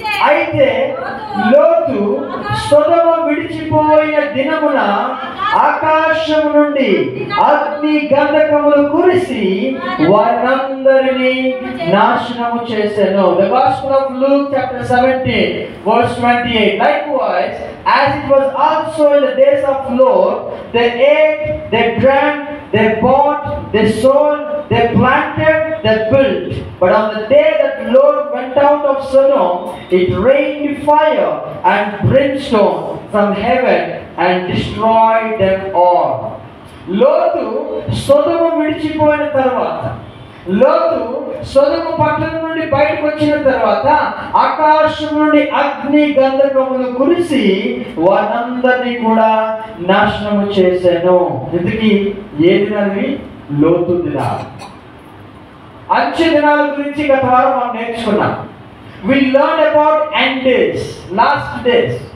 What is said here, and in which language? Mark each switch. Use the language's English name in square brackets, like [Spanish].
[Telugu] అయితే లోతు సొదొమ విడిచిపోయిన దినమున ఆకాశము నుండి అగ్ని గంధకములు కురిసి వారందరినీ నాశనము చేసెను. [English] The Gospel of Luke chapter 17 verse 28. Likewise, as it was also in the days of Lot, they ate, they drank, they bought, they sold, they planted, they built. But on the day that Lot went out of Sodom, it rained fire and brimstone from heaven and destroyed them all. [Telugu] లోతు సొదొమ విడిచిపోయిన తర్వాత, లోతు సొదొమ పట్టణం నుండి బయటకు వచ్చిన తర్వాత ఆకాశం నుండి అగ్ని గంధకములు కురిసి వారందరినీ కూడా నాశనము చేశాను. ఇందుకి ఏ దినాలు? లోతు దినాలు. అంచె దినాల గురించి గత వారం మనం నేర్చుకున్నాం. [English] We learned about end days, last days.